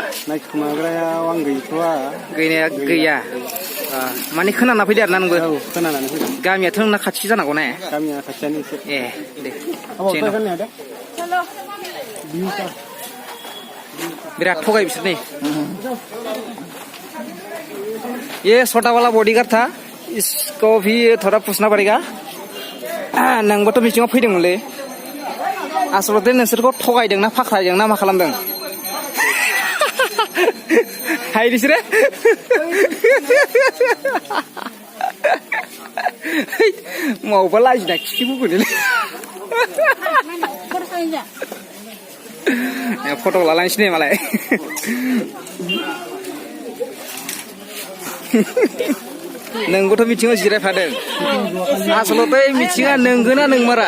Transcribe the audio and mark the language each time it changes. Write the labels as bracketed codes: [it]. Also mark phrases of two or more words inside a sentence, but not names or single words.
[brx] नायखुमाग्रायाव आं गैथ'वा गैनाया गैया माने खोनाना फैदो आरो ना नोंबो खोनानानै फैदों गामियाथ' नोंना खाथि जानांगौ ने गामिया खाथियानो एसे ए दे बिराद थगाय बिसोर नै [hi] ये छोटा वाला बॉडीगार्ड था इसको भी थोड़ा पूछना पड़ेगा [brx] नोंबोथ' मिथिङाव फैदोंमोनलै आसलते नोंसोरखौ थगायदोंना फाख्रायदोंना मा खालामदों हाय बिसोरो मावबा लाजिना खिखि बुगोनलै फट' लालांसै नै मालाय नोंबोथ' मिथिङाव जिरायफादों आसलथे मिथिङा नोंगोना नोंमारा